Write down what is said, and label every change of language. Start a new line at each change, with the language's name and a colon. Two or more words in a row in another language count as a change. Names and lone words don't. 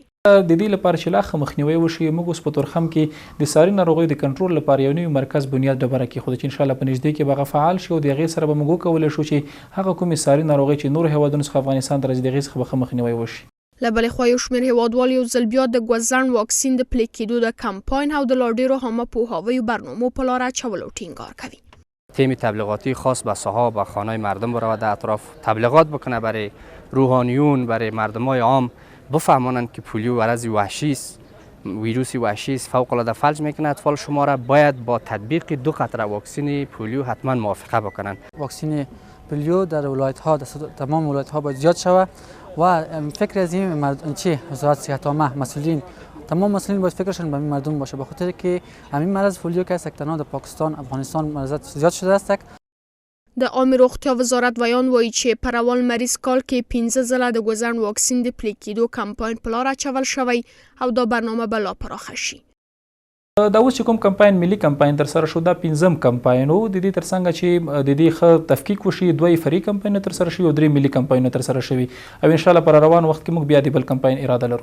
Pashto: د دې لپاره چې لا ښه مخنیوی وشي، موږ اوس په تورخم کې د ساري ناروغیو د کنټرول لپاره یو نوی مرکز بنیاد ډبره کېښوده چې انشاءالله په نږدې کې به هغه فعال شي او د هغې سره به موږ وکولی شو چې هغه کومې ساري ناروغۍ چې نورو هیوادونو څخه افغانستان ته راځي د هغې څخه به ښه مخنیوی وشي. له بلې خوا یو شمېر هیوادوال یو ځل بیا د ګوزڼ واکسین د پلي کېدو د کمپاین او د لا ډېرو عامه پوهاویو برنامو په لاره اچولو ټینګار کوي.
Persian: تیم تبلیغاتی خاص به صحاب و خانه مردم برود در اطراف تبلیغات بکنه برای روحانیون، برای مردمای عام بفهمانند که پولیو مرض وحشی است، ویروسی وحشی است، فوق العاده فلج میکنه. اطفال شما را باید با تطبیق 2 قطره واکسن پولیو حتما موافقه بکنند. واکسن پولیو در ولایت ها تمام ولایت ها باید زیاد شود و فکر از این وزارت صحت عامه مسئولین تمام مسئولین باید فکرشون به این مردم باشه، به خاطر که همین مرض پولیو که است تنها در پاکستان افغانستان مرض زیاد شده است.
Pashto: د عامې روغتیا وزارت ویان وایي چې په روان مریض کال کې 15 ځله د ګوزڼ واکسین د پلي کېدو کمپاین په لاره اچول شوی او دا برنامه به لا پراخه شي. دا اوس چې کوم کمپاین ملي کمپاین ترسره شو دا 5م کمپاین و. د دې ترڅنګ چې د دې ښه تفکیک وشي 2 فرعي کمپاینونه ترسره شوي او 3 ملي کمپاینونه ترسره شوي او انشاءالله پر روان وخت کې موږ بیا د بل کمپاین اراده لرو.